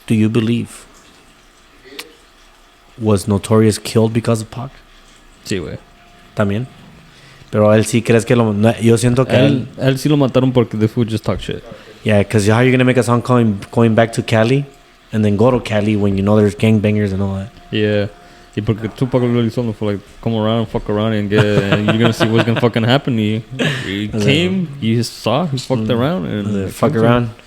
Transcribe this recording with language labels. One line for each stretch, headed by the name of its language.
English: Do you believe was Notorious killed because of Pac?
Spanish: Sí, güey. También. Pero él sí crees que lo... no, yo siento que Él sí lo mataron porque
English: the fool just talk shit. Yeah, because how are you going to make a song going back to Cali and then go to Cali when you know there's gangbangers and all that? Yeah.
Spanish: Y porque Tupac lo hizo
English: for like, come around, fuck around, and you're gonna see what's gonna fucking happen. He came, you saw, he fucked around, and Fuck around.